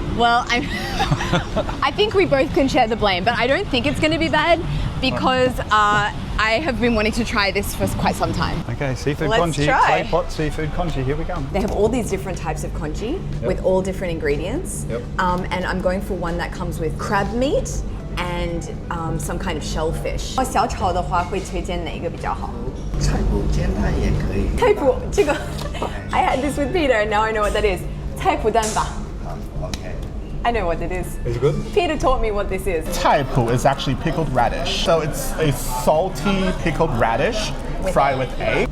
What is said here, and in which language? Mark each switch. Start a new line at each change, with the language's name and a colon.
English: Well, I think we both can share the blame, but I don't think it's going to be bad because I have been wanting to try this for quite some time. Okay, seafood Let's congee, try. clay pot seafood congee. Here we go. They have all these different types of congee with all different ingredients. Yep. And I'm going for one that comes with crab meat and some kind of shellfish.
Chinese: 小炒的话会推荐哪个比较好？菜脯煎蛋也可以。菜脯，这个
English: I had this with Peter and now I know what that is.
Chinese: 菜脯蛋吧。
English: Okay. I know what it is. Is it good? Peter taught me what this is. Taipu is actually pickled radish. So it's a salty pickled radish fried with egg.